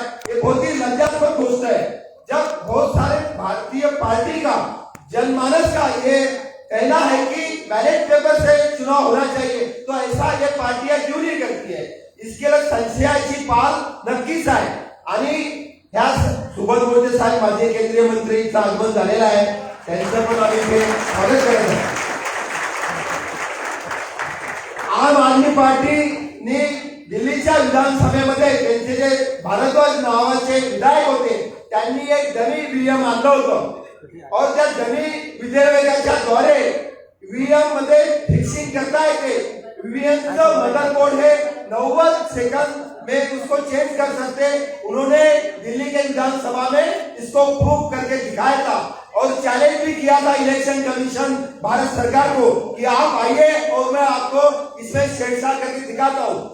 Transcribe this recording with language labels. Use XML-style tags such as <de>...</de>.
<hi>ये बहुत ही लज्जास्पद घोषणा है। जब बहुत सारे भारतीय पार्टी का जनमानस का ये कहना है कि बैलेट पेपर से चुनाव होना चाहिए, तो ऐसा ये पार्टियां क्यों नहीं करती है? इसके लिए</hi> <mr>संशयाची पाल नक्कीच आहे आणि ह्या सुबोध मोहिते साहेब माजी केंद्रीय मंत्रीचं आगमन झालेलं आहे, त्यांचं पण आम्ही इथे स्वागत करत आहे. आम आदमी पार्टीने दिल्लीच्या विधानसभेमध्ये त्यांचे जे भारद्वाज नावाचे विधायक होते त्यांनी एक डमी ईव्हीएम आणलं होतं और त्या डमी विधेयकाच्या द्वारे ईव्हीएम मध्ये फिक्सिंग करता येते.</mr> <hi>ईव्हीएमचं मदरबोर्ड है 90 सेकंड में उसको चेंज कर सकते. उन्होंने दिल्ली के विधानसभा में इसको प्रूव करके दिखाया था और चैलेंज भी किया था इलेक्शन कमीशन भारत सरकार को कि आप आइए और मैं आपको इसमें छेड़छाड़ करके दिखाता हूं.</hi>